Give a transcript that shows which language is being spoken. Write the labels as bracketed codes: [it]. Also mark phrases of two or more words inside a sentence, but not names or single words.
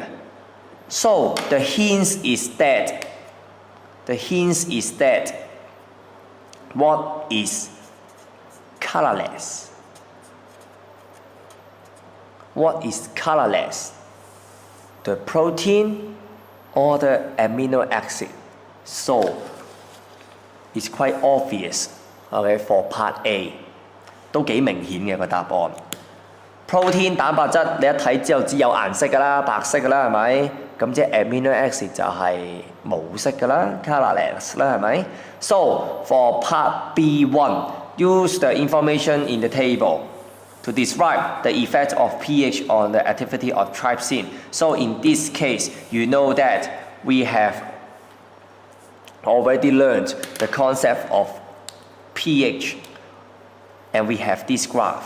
[en] So the hint is that what is colorless? What is colorless? The protein or the amino acid? So it's quite obvious, okay, for part A. [yue] 都幾明顯嘅個答案。Protein 蛋白質你一睇之後知有顏色㗎啦，白色㗎啦，係咪？咁即係 [en] amino acid [yue] 就係冇色㗎啦 ，colorless 啦，係咪 ？ [en] So for part B1, use the information in the table to describe the effect of pH on the activity of trypsin. So in this case, you know that we have already learned the concept of pH, and we have this graph.